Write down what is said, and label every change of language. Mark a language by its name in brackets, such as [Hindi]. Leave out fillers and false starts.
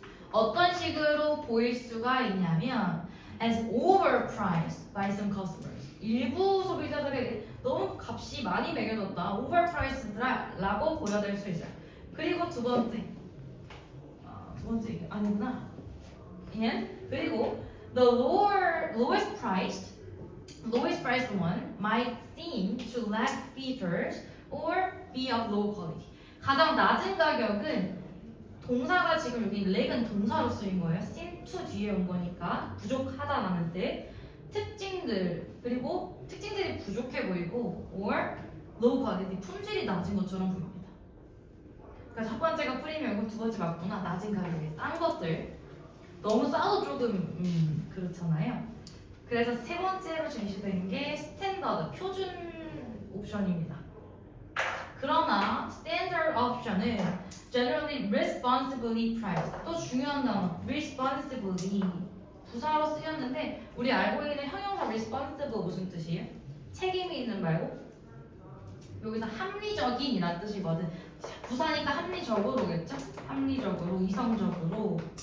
[Korean] 어떤 식으로 보일 수가 있냐면 [English] as overpriced by some customers. [Korean] 일부 소비자들에게 너무 값이 많이 매겨졌다, overpriced라고 보여질 수 있어요. 그리고 두 번째 아니구나. [English] 그리고 the lowest priced one might seem to lack features or be of low quality. [Korean] 가장 낮은 가격은 동사가 지금 여기 lag은 동사로 쓰인 거예요. seem to 뒤에 온 거니까 부족하다라는 뜻. 그리고 특징들이 부족해 보이고 [English] or low quality [Korean] 품질이 낮은 것처럼 보입니다. 그러니까 첫 번째가 프리미엄이고 두 번째 맞구나. 낮은 가격에 싼 것들. 너무 싸도 조금 그렇잖아요. 그래서 세 번째로 제시된 게 스탠더드 표준 옵션입니다. 그러나 [English] standard 옵션은 generally responsibly priced. [Korean] 또 중요한 단어 responsibly 부사로 쓰였는데 우리 알고 있는 형용사 responsible 무슨 뜻이에요? 책임이 있는 말고 여기서 합리적인이라는 뜻이거든. 부사니까 합리적으로겠죠? 합리적으로, 이성적으로.